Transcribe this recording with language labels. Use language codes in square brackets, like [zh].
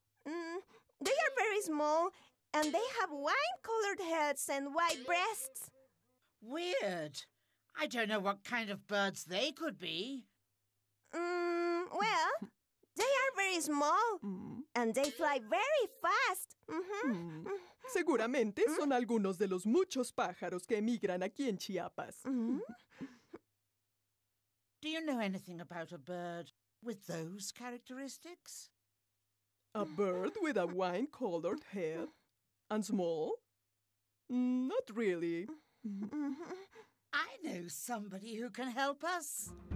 [en] They are very small, and they have wine-colored heads and white breasts. Weird. I don't know what kind of birds they could be. Well, they are very small, and they fly very fast. [es] Seguramente son algunos de los muchos pájaros que emigran aquí en Chiapas. [en] Do you know anything about a bird with those characteristics? A bird with a wine-colored head and small? Not really. I know somebody who can help us.